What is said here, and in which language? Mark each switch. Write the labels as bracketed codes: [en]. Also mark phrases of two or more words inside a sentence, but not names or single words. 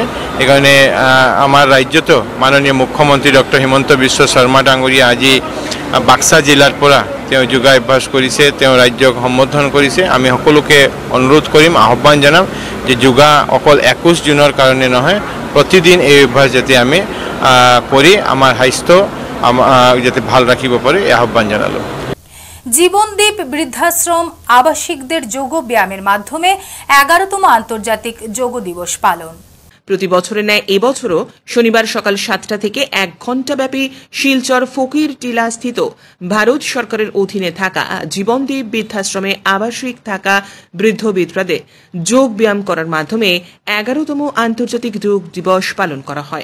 [as] সেইকাৰণে আমাৰ ৰাজ্যতো মাননীয় মুখ্যমন্ত্ৰী ডক্টৰ হিমন্ত বিশ্ব শৰ্মা ডাঙৰীয়া আজি বাক্সা জিলাৰ পৰা তেওঁ যোগা অভ্যাস কৰিছে, তেওঁ ৰাজ্যক সম্বোধন কৰিছে। আমি সকলোকে অনুৰোধ কৰিম, আহ্বান জনাম যে যোগা অকল 21 জুনৰ কাৰণে নহয়, প্ৰতিদিন এই অভ্যাস যাতে আমি কৰি আমাৰ স্বাস্থ্য যাতে ভাল রাখিব পারে এই আহ্বান জানালো। [bn] জীবনদীপ বৃদ্ধাশ্রম আবাসিকদের যোগ ব্যায়ামের মাধ্যমে 11তম আন্তর্জাতিক যোগ দিবস পালন। প্রতি বছরের ন্যায় এবছরও শনিবার সকাল 7টা থেকে 1 ঘণ্টা ব্যাপী শিলচর ফকির টিলা স্থিত ভারত সরকারের অধীনে থাকা জীবনদীপ বৃদ্ধাশ্রমে আবাসিক থাকা বৃদ্ধ বিধবাদের যোগ ব্যায়াম করার মাধ্যমে 11তম আন্তর্জাতিক যোগ দিবস পালন করা হয়।